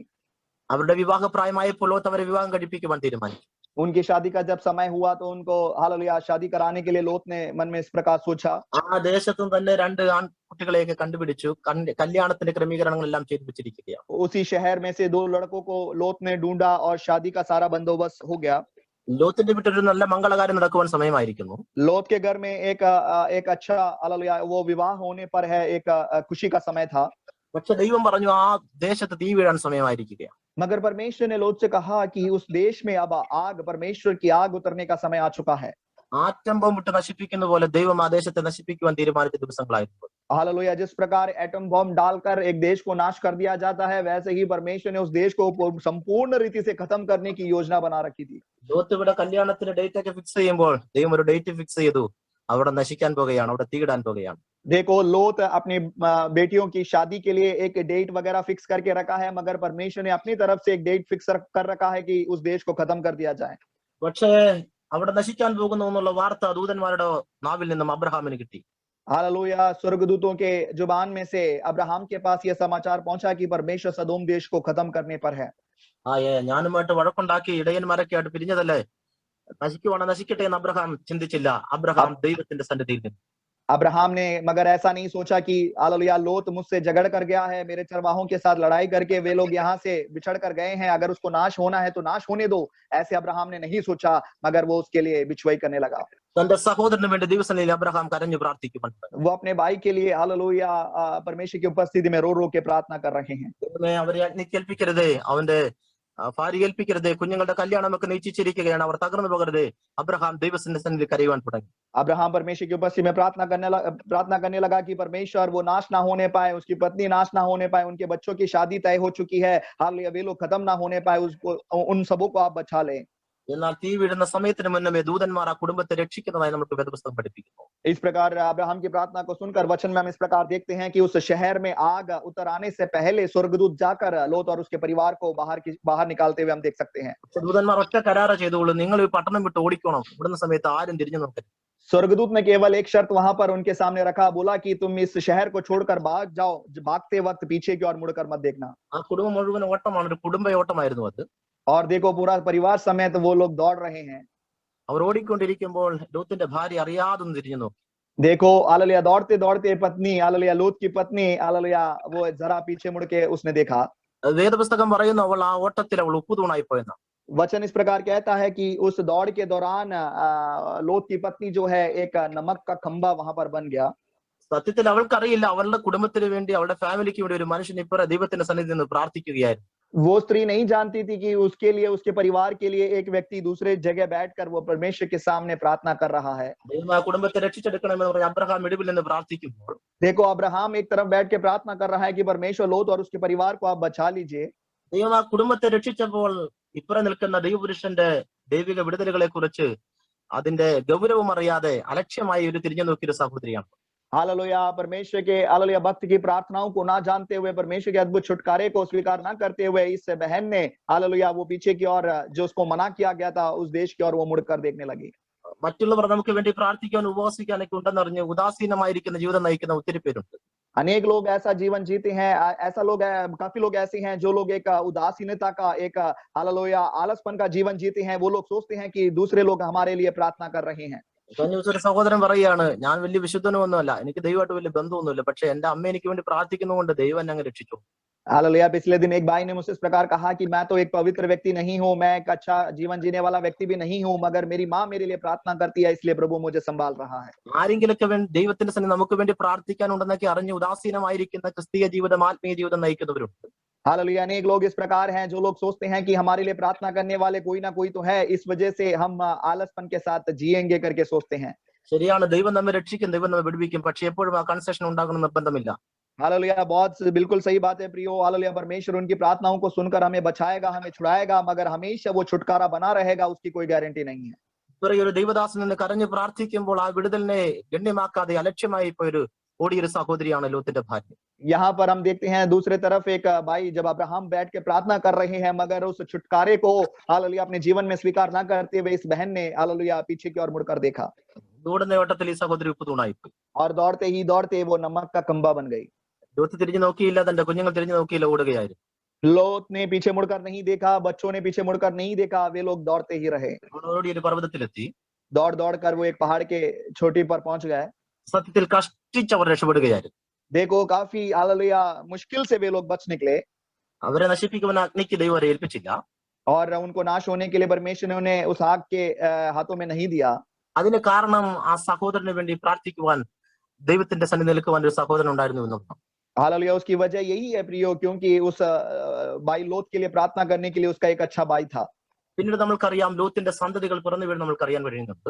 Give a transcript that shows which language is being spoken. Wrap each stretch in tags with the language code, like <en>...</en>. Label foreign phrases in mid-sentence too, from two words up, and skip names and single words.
<ml>അവരുടെ വിവാഹപ്രായമായപ്പോൾ ലോത്ത് അവരെ വിവാഹം കഴിപ്പിക്കുവാൻ തീരുമാനിച്ചു.</ml> <hi>उनकी शादी का जब समय हुआ तो उनको हालेलुया शादी कराने के लिए लोत ने मन में इस प्रकार सोचा।</hi> <ml>ആ ദേശത്തും തന്നെ 2 ആൺകുട്ടികളെയൊക്കെ കണ്ടുപിടിച്ചു. കല്യാണത്തിന്റെ ക്രമീകരണങ്ങളെല്ലാം ചെയ്തു വെച്ചിരിക്കുകയാണ്.</ml> <hi>उसी शहर में से 2 लड़कों को लोत ने ढूंढा और शादी का सारा बंदोबस्त हो गया।</hi> <ml>ലോത്തിന്റെ വീട്ടിൽ നല്ല മംഗളകാര്യം നടക്കുവാൻ സമയമായിരിക്കുന്നു.</ml> <hi>लोत के घर में एक अच्छा हालेलुया वो विवाह होने पर है, एक खुशी का समय था।</hi> <ml>പക്ഷെ ദൈവം പറഞ്ഞു ആ ദേശത്ത് തീ വീഴാൻ സമയമായിരിക്കുകയാണ്.</ml> <hi>मगर परमेश्वर ने लोत से कहा कि उस देश में अब आग, परमेश्वर की आग उतरने का समय आ चुका है।</hi> <en>atom bomb</en> <ml>നശിപ്പിക്കുന്ന പോലെ ദൈവം ആ ദേശത്തെ നശിപ്പിക്കുവാൻ തീരുമാനിച്ച ദിവസങ്ങളായിരുന്നു.</ml> <hi>हालेलुया जिस प्रकार</hi> <en>atom bomb</en> <hi>डालकर एक देश को नाश कर दिया जाता है, वैसे ही परमेश्वर ने उस देश को संपूर्ण रीति से खत्म करने की योजना बना रखी थी।</hi> <ml>ലോത്ത് ഇവിടെ കല്യാണത്തിന് ഡേറ്റ് ഒക്കെ ഫിക്സ് ചെയ്യുമ്പോൾ ദൈവം ഒരു</ml> <en>date fix</en> <ml>ചെയ്തു. അവിടെ നശിക്കാൻ പോകുകയാണ്, അവിടെ തീയിടാൻ പോകുകയാണ്.</ml> <hi>देखो लोत अपनी बेटियों की शादी के लिए एक डेट वगैरह फिक्स करके रखा है, मगर परमेश्वर ने अपनी तरफ से एक</hi> <en>date fix</en> <hi>कर रखा है कि उस देश को खत्म कर दिया जाए।</hi> <ml>പക്ഷേ അവിടെ നശിക്കാൻ പോകുന്നു എന്നുള്ള വാർത്ത ദൂതന്മാരുടെ നാവിൽ നിന്നും അബ്രഹാമിന് കിട്ടി.</ml> <hi>हालेलुया स्वर्गदूतों के जुबान में से अब्राहम के पास यह समाचार पहुंचा कि परमेश्वर सदोम देश को खत्म करने पर है।</hi> <ml>ഞാനുമായിട്ട് വഴക്കുണ്ടാക്കി ഇടയന്മാരൊക്കെ ആയിട്ട് പിരിഞ്ഞതല്ലേ, നശിക്കട്ടെ എന്ന് അബ്രഹാം ചിന്തിച്ചില്ല. അബ്രഹാം ദൈവത്തിന്റെ സന്നിധിയിൽ നിന്ന്</ml> <hi>अब्राहम ने मगर ऐसा नहीं सोचा कि हालेलुया लोत मुझसे झगड़ कर गया है, मेरे चरवाहों के साथ लड़ाई करके वे लोग यहाँ से बिछड़ कर गए हैं, अगर उसको नाश होना है तो नाश होने दो, ऐसे अब्राहम ने नहीं सोचा, मगर वो उसके लिए बिछुआई करने लगा।</hi> <ml>തന്റെ സഹോദരന് വേണ്ടി ദിവസങ്ങളിൽ അബ്രഹാം കരഞ്ഞു പ്രാർത്ഥിക്കുവാൻ</ml> <hi>वो अपने भाई के लिए हालेलुया परमेश्वर की उपस्थिति में रो रो के प्रार्थना कर रहे हैं।</hi> <ml>അവരെ അഗ്നിക്കേൽപ്പിക്കരുതേ, അവന്റെ ഭാര്യ ഏൽപ്പിക്കരുതേ, കുഞ്ഞുങ്ങളുടെ കല്യാണമൊക്കെ നിശ്ചയിച്ചിരിക്കുകയാണ്, അവർ തകർന്നു പോകരുതേ. അബ്രഹാം ദൈവത്തിന്റെ സന്നിധിയിൽ കരയുവാൻ തുടങ്ങി.</ml> <hi>अब्राहम परमेश्वर की उपस्थिति में प्रार्थना करने लगा कि परमेश्वर वो नाश ना होने पाए, उसकी पत्नी नाश ना होने पाए, उनके बच्चों की शादी तय हो चुकी है, हालेलुया वे लोग खत्म ना होने पाए, उसको उन सबों को आप बचा लें।</hi> <ml>എന്നാൽ തീ വീഴുന്ന സമയത്തിന് മുന്നമേ ദൂതന്മാർ ആ കുടുംബത്തെ രക്ഷിക്കുന്നതായി നമുക്ക് വേദപുസ്തകം പഠിപ്പിക്കുന്നു.</ml> <hi>इस प्रकार अब्राहम की प्रार्थना को सुनकर वचन में हम इस प्रकार देखते हैं कि उस शहर में आग उतर आने से पहले स्वर्गदूत जाकर लोत और उसके परिवार को बाहर निकालते हुए हम देख सकते हैं।</hi> <ml>പക്ഷെ ദൂതന്മാർ ഒറ്റ കരാറ ചെയ്തോളൂ, നിങ്ങൾ ഈ പട്ടണം വിട്ട് ഓടിക്കണം, ഇവിടുന്ന സമയത്ത് ആരും തിരിഞ്ഞു നോക്കരുത്.</ml> <hi>स्वर्गदूत ने केवल एक शर्त वहां पर उनके सामने रखा, बोला कि तुम इस शहर को छोड़कर भाग जाओ, भागते वक्त पीछे की ओर मुड़कर मत देखना।</hi> <ml>ആ കുടുംബം മുഴുവൻ ഓട്ടമാണ്, ഒരു കുടുംബ ഓട്ടമായിരുന്നു അത്.</ml> <hi>और देखो पूरा परिवार समेत वो लोग दौड़ रहे हैं।</hi> <ml>അവർ ഓടിക്കൊണ്ടിരിക്കുമ്പോൾ ലോത്തിന്റെ ഭാര്യ അറിയാതൊന്ന് തിരിഞ്ഞു നോക്കി.</ml> <hi>देखो हालेलुया, दौड़ते दौड़ते पत्नी हालेलुया, लूत की पत्नी हालेलुया, वो जरा पीछे मुड़ के उसने देखा।</hi> <ml>വേദപുസ്തകം പറയുന്നു അവൾ ആ ഓട്ടത്തിൽ അവൾ ഉപ്പുതൂണായി പോയെന്ന.</ml> <hi>वचन इस प्रकार कहता है कि उस दौड़ के दौरान लोत की पत्नी जो है एक नमक का खंबा वहां पर बन गया।</hi> <ml>സത്യത്തിൽ അവൾക്കറിയില്ല അവളുടെ കുടുംബത്തിന് വേണ്ടി, അവളുടെ ഫാമിലിക്ക് വേണ്ടി ഒരു മനുഷ്യൻ ഇപ്പറ ദൈവത്തിന്റെ സന്നിധിയിൽ നിന്ന് പ്രാർത്ഥിക്കുകയായിരുന്നു.</ml> <hi>वो स्त्री नहीं जानती थी कि उसके लिए, उसके परिवार के लिए एक व्यक्ति दूसरे जगह बैठकर वो परमेश्वर के सामने प्रार्थना कर रहा है।</hi> <ml>ദൈവം ആ കുടുംബത്തെ രക്ഷിച്ചെടുക്കണമെന്ന് പറഞ്ഞ് അബ്രഹാം ഇടിവിൽ നിന്ന് പ്രാർത്ഥിക്കുമ്പോൾ</ml> <hi>देखो अब्राहम एक तरफ बैठ के प्रार्थना कर रहा है कि परमेश्वर लोत और उसके परिवार को आप बचा लीजिए।</hi> <ml>ദൈവം ആ കുടുംബത്തെ രക്ഷിച്ചപ്പോൾ ഇപ്പറ നിൽക്കുന്ന ദൈവപുരുഷന്റെ ദൈവിക വിടുതലുകളെ കുറിച്ച് അതിന്റെ ഗൗരവം അറിയാതെ അലക്ഷ്യമായി ഒരു തിരിഞ്ഞു നോക്കിയൊരു സഹോദരിയാണ്.</ml> <hi>हालेलुया, परमेश्वर के हालेलुया भक्त की प्रार्थनाओं को ना जानते हुए, परमेश्वर के अद्भुत छुटकारे को स्वीकार ना करते हुए इस बहन ने हालेलुया वो पीछे की ओर, जो उसको मना किया गया था उस देश की ओर, वो मुड़कर देखने लगी।</hi> <ml>മറ്റുള്ളവർ നമുക്ക് വേണ്ടി പ്രാർത്ഥിക്കാൻ ഉപവാസിക്കാനൊക്കെ ഉണ്ടെന്നറിഞ്ഞ് ഉദാസീനമായിരിക്കുന്ന ജീവിതം നയിക്കുന്ന ഒത്തിരി പേരുണ്ട്.</ml> <hi>अनेक लोग ऐसा जीवन जीते हैं, ऐसा लोग काफी लोग ऐसे हैं जो लोग एक उदासीनता का, एक हालेलुया आलसपन का जीवन जीते हैं। वो लोग सोचते हैं कि दूसरे लोग हमारे लिए प्रार्थना कर रहे हैं।</hi> <ml>കഴിഞ്ഞ ദിവസം ഒരു സഹോദരൻ പറയാണ്, ഞാൻ വലിയ വിശുദ്ധനൊന്നുമല്ല, എനിക്ക് ദൈവമായിട്ട് വലിയ ബന്ധമൊന്നുമില്ല, പക്ഷെ എന്റെ അമ്മ എനിക്ക് വേണ്ടി പ്രാർത്ഥിക്കുന്നതുകൊണ്ട് ദൈവം എന്നെ അങ്ങ് രക്ഷിച്ചു.</ml> <hi>हालेलुया, पिछले दिन एक भाई ने मुझसे इस प्रकार कहा कि मैं तो एक पवित्र व्यक्ति नहीं हूँ, मैं एक अच्छा जीवन जीने वाला व्यक्ति भी नहीं हूँ, मगर मेरी माँ मेरे लिए प्रार्थना करती है, इसलिए प्रभु मुझे संभाल रहा है।</hi> <ml>ആരെങ്കിലൊക്കെ ദൈവത്തിന്റെ സന്നിധി നമുക്ക് വേണ്ടി പ്രാർത്ഥിക്കാനുണ്ടെന്നൊക്കെ അറിഞ്ഞ് ഉദാസീനമായിരിക്കുന്ന ക്രിസ്തീയ ജീവിതം, ആത്മീയ ജീവിതം നയിക്കുന്നവരുണ്ട്.</ml> <hi>हालेलुया, अनेक लोग इस प्रकार हैं जो लोग सोचते हैं कि हमारे लिए प्रार्थना करने वाले कोई ना कोई तो है, इस वजह से हम आलसपन के साथ जिएंगे करके सोचते हैं।</hi> <ml>ശരിയാണ്, ദൈവം നമ്മെ രക്ഷിക്കും, ദൈവം നമ്മെ വിടുവിക്കും, പക്ഷെ എപ്പോഴും ആ കൺസെഷൻ ഉണ്ടാകണം നിർബന്ധമില്ല.</ml> <hi>हालेलुया, बहुत बिल्कुल सही बात है प्रियो। हालेलुया, परमेश्वर उनकी प्रार्थनाओं को सुनकर हमें बचाएगा, हमें छुड़ाएगा, मगर हमेशा वो छुटकारा बना रहेगा, उसकी कोई गारंटी नहीं है।</hi> <ml>ഇവരെ ഒരു ദൈവദാസൻ നിന്ന് കരഞ്ഞ് പ്രാർത്ഥിക്കുമ്പോൾ ആ വിടുതലിനെ ഗണ്യമാക്കാതെ അലക്ഷ്യമായി പോയൊരു ഓടിയൊരു സഹോദരിയാണ് ലോത്തിന്റെ ഭാര്യ.</ml> <hi>यहाँ पर हम देखते हैं दूसरे तरफ एक भाई, जब अब्राहम बैठ के प्रार्थना कर रहे हैं मगर उस छुटकारे को हालेलुया अपने जीवन में स्वीकार ना करते हुए इस बहन ने हालेलुया पीछे की ओर मुड़कर देखा,</hi> <ml>ദൂടുന്ന ഓട്ടത്തിൽ ഈ സഹോദരി ഉപ്പുതൂണായിപ്പോയി.</ml> <hi>और दौड़ते ही दौड़ते वो नमक का खंबा बन गई।</hi> <ml>ലോത്ത് തിരിഞ്ഞു നോക്കിയില്ല, തന്റെ കുഞ്ഞുങ്ങൾ തിരിഞ്ഞു നോക്കിയില്ല, ഓടുകയായിരുന്നു.</ml> <hi>लोत ने पीछे मुड़कर नहीं देखा, बच्चों ने पीछे मुड़कर नहीं देखा, वे लोग दौड़ते ही रहे।</hi> <ml>ഓടി ഒരു പർവ്വതത്തിലെത്തി.</ml> <hi>दौड़ दौड़ कर वो एक पहाड़ के चोटी पर पहुंच गए।</hi> <ml>സത്യത്തിൽ കഷ്ടിച്ച് അവർ രക്ഷപ്പെടുകയായിരുന്നു.</ml> <hi>देखो काफी हालेलुया मुश्किल से वे लोग बच निकले,</hi> <ml>അവരെ നശിപ്പിക്കുവാൻ അഗ്നിക്ക് ദൈവം അവരെ ഏൽപ്പിച്ചില്ല.</ml> <hi>और उनको नाश होने के लिए परमेश्वर ने उन्हें उस आग के हाथों में नहीं दिया।</hi> <ml>അതിന് കാരണം ആ സഹോദരന് വേണ്ടി പ്രാർത്ഥിക്കുവാൻ, ദൈവത്തിന്റെ സന്നിധി നിൽക്കുവാൻ ഒരു സഹോദരൻ ഉണ്ടായിരുന്നു എന്നുള്ളതാണ്.</ml> <hi>हालेलुया, उसकी वजह यही है प्रियो, क्योंकि उस भाई लोत के लिए प्रार्थना करने के लिए उसका एक अच्छा भाई था।</hi> <ml>പിന്നീട് നമ്മൾക്കറിയാം ലോത്തിന്റെ സന്തതികൾ പിറന്നു വീഴും നമ്മൾക്കറിയാൻ കഴിയുന്നുണ്ട്.</ml>